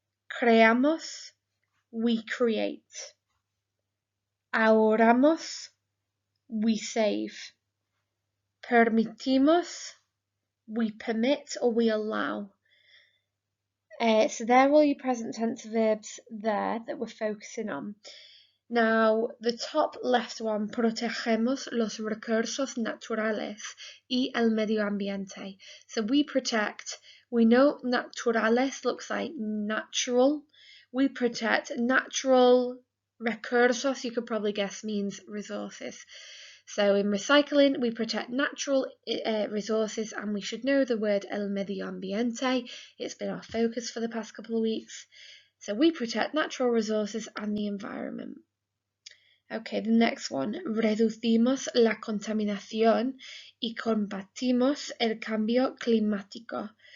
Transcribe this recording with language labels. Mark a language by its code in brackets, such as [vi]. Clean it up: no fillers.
[en] Creamos, we create. Ahorramos, we save. Permitimos, we permit or we allow. So they're all your present tense verbs there that we're focusing on. Now, the top left one, [es] protegemos los recursos naturales y el medio ambiente. [en] So we protect, we know naturales looks like natural. We protect natural recursos, you could probably guess means resources. So in recycling, we protect natural resources, and we should know the word [es] el medio ambiente. [en] It's been our focus for the past couple of weeks. So we protect natural resources and the environment. Okay, the next one, [es] reducimos la contaminación y combatimos el cambio climático.